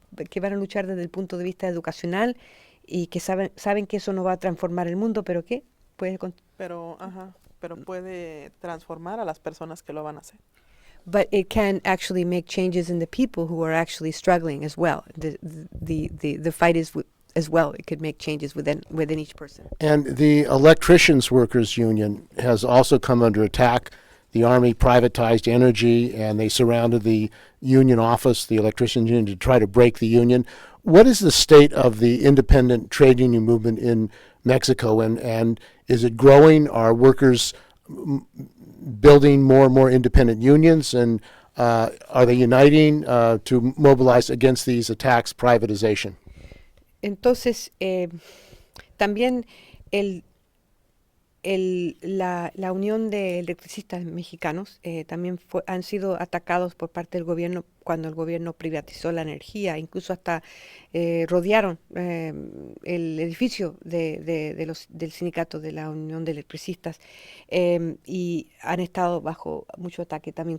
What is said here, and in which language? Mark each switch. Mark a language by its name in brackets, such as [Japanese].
[Spanish] Que van a luchar desde el punto de vista educacional y que saben que eso no va a transformar el mundo, pero ¿qué? Pero puede transformar a las personas que lo van a hacer. [English] But it can actually make changes in the people who are actually struggling as well. The fight is as well. It could make changes within each person. And the Electricians Workers Union has also come under attack. The Army privatized energy, and they surrounded the union office, the electricians union, to try to break the union. What is the state of the independent trade union movement in Mexico, and is it growing? Are workers building more and more independent unions, and are they uniting to mobilize against these attacks, privatization? [Spanish] Entonces, también la Unión de Electricistas Mexicanos también han sido atacados por parte del gobierno cuando el gobierno privatizó la energía, incluso hasta rodearon el edificio del sindicato de la Unión de Electricistas, y han estado bajo mucho ataque también.